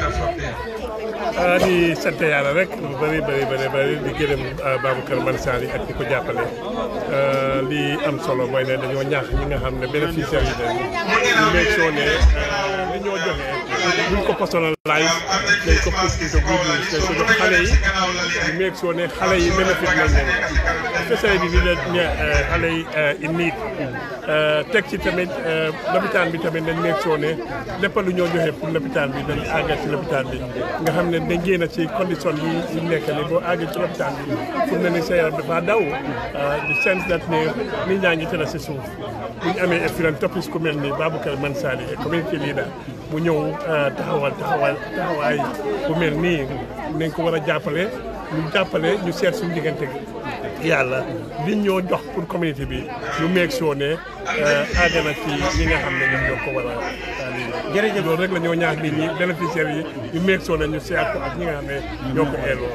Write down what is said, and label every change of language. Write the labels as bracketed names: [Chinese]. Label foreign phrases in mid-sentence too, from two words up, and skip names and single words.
[Wolof] di sant yàlla rek lu bëri di gërëm Baboucar Mansali ak di ko jàppale li am solo mooy ne dañoo ñaax ñi nga xam ne bénéficiaires yi ñu [English] make sure [Wolof] ne li ñoo joxe buñ ko personnalise dañ ko [English] post to good news [Wolof] te suñu xale yi ñu [English] make sure [Wolof] ne xale yi bénéfice lañ leen spécialité bi la xale yi [English] in need [Wolof] teg ci tamit lopitaan bi tamit dañ [English] make sure [Wolof] ne lépp lu ñoo joxe pour lopitaan bi dañ àggal ci lopitaan bi nga xam ne dañ génn ci condition yi nekk ni boo àggee ci lopitaan bi pour ne ni sa yaram dafa daw di [English] sense that [Wolof] ne nit ñaa ngi tëdd si suuf bu ñu amee philanthropiste ku mel ni Baboucar Mansali [English] community leader [Wolof] mu ñëw taxawaay bu mel nii nañ ko war a jàppale ñu seet suñu diggante yàlla liñ ñoo jox [French] pour communauté [Wolof] bi ñu meeg soo ne àgg na ci ñi nga xam ne ñoom ñoo ko war a jërëjëf loolu rek la ñoo ñaax nit ñi bénéficiaires yi ñu meeg soo ne ñu seet ko ak ñi nga xam ne ñoo ko eeloo